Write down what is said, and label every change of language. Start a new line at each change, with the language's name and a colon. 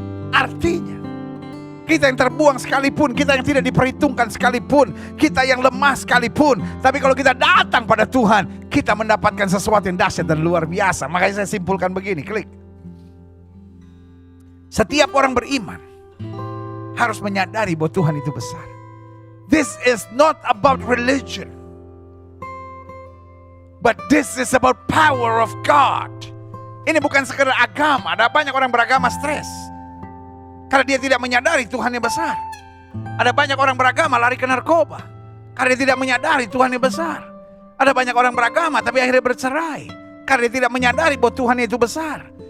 Indonesian: Artinya, kita yang terbuang sekalipun, kita yang tidak diperhitungkan sekalipun, kita yang lemah sekalipun, tapi kalau kita datang pada Tuhan, kita mendapatkan sesuatu yang dahsyat dan luar biasa. Makanya saya simpulkan begini, klik. Setiap orang beriman harus menyadari bahwa Tuhan itu besar.
English: This is not about religion, but this is about power of God.
Indonesian: Ini bukan sekedar agama. Ada banyak orang beragama stres karena dia tidak menyadari Tuhan yang besar. Ada banyak orang beragama lari ke narkoba karena dia tidak menyadari Tuhan yang besar. Ada banyak orang beragama tapi akhirnya bercerai karena dia tidak menyadari bahwa Tuhan itu besar.